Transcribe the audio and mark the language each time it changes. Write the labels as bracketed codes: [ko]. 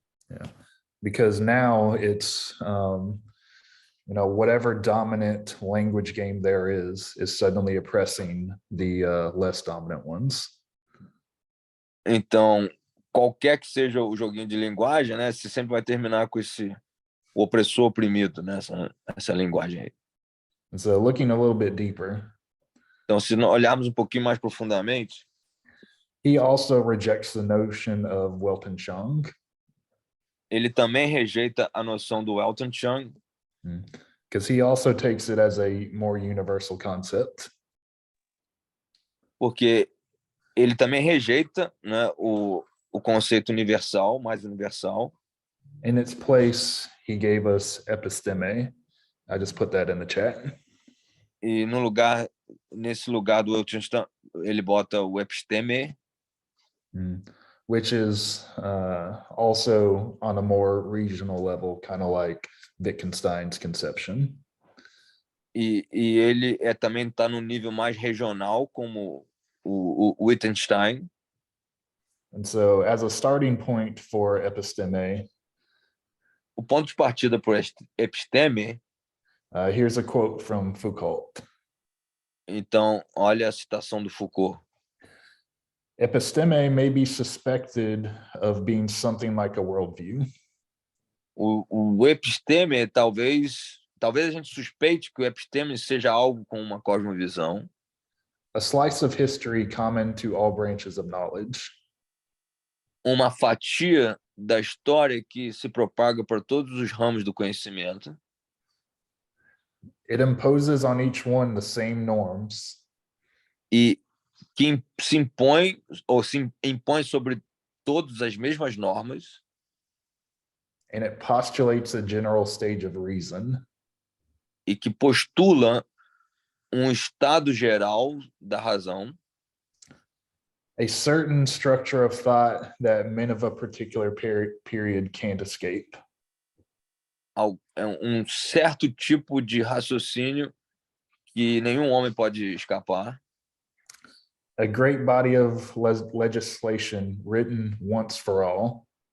[en] Yeah, because now it's you know, whatever dominant language game there is suddenly oppressing the less dominant ones. [pt] Então, qualquer que seja o joguinho de linguagem, né, você sempre vai terminar com esse opressor oprimido, né, essa linguagem aí. [en] So looking a little bit deeper. [pt] Então, se nós olharmos um pouquinho mais profundamente, [en] he also rejects the notion of Weltanschauung. [pt] Ele também rejeita a noção do Weltanschauung. [en] Because he also takes it as a more universal concept. [pt] Porque ele também rejeita, né, o conceito universal, mais universal. [en] In its place, he gave us episteme. I just put that in the chat. [pt] E nesse lugar do Weltanschauung, ele bota o episteme. [en] Which is also on a more regional level, kind of like Wittgenstein's conception. [pt] E ele também está no nível mais regional, como o Wittgenstein. [en] And so, as a starting point for episteme, [pt] o ponto de partida para episteme, [en] here's a quote from Foucault. [pt] Então, olha a citação do Foucault. [en] Episteme may be suspected of being something like a worldview. [pt] O episteme, talvez a gente suspeite que o episteme seja algo com uma cosmovisão. [en] A slice of history common to all branches of knowledge. [pt] Uma fatia da história que se propaga para todos os ramos do conhecimento. [en] It imposes on each one the same norms. [pt] E que se impõe ou se impõe sobre todos as mesmas normas. [en] And it postulates a general stage of reason. [pt] E que postula estado geral da razão. [en] A certain structure of thought that men of a particular period can't escape. [pt] Certo tipo de raciocínio que nenhum homem pode escapar. [en] A great body of legislation written once for all.